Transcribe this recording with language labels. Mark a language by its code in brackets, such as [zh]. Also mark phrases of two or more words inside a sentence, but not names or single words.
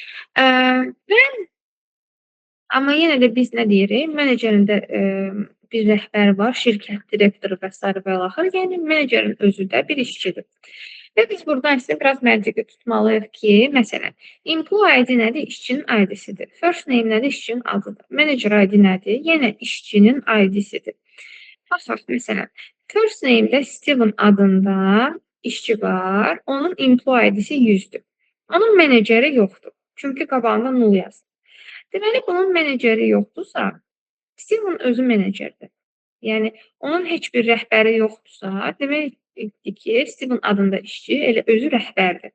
[az] Amma yenə də biz nə deyirik? Menecerin də bir rəhbər var, şirkət direktoru və s. və axır. Yəni menecerin özü də bir işçidir. Və biz burada əslində biraz məntiqi tutmalıyıq ki, məsələn, [en] employee ID [az] nədir? İşçinin ID-sidir. [en] First name [az] nədir? İşçinin adıdır. [en] Manager ID [az] nədir? Yenə işçinin ID-sidir. Baxaq, məsələn, [en] first name- [az] də Steven adında işçi var. Onun [en] employee ID- [az] si 100-dür. Onun meneceri yoxdur. Çünki qabağında 0 yazır. Deməli, bunun meneceri yoxdursa, Steven özü menecerdir. Yəni, onun heç bir rəhbəri yoxdursa, demək ki, Steven adında işçi elə özü rəhbərdir.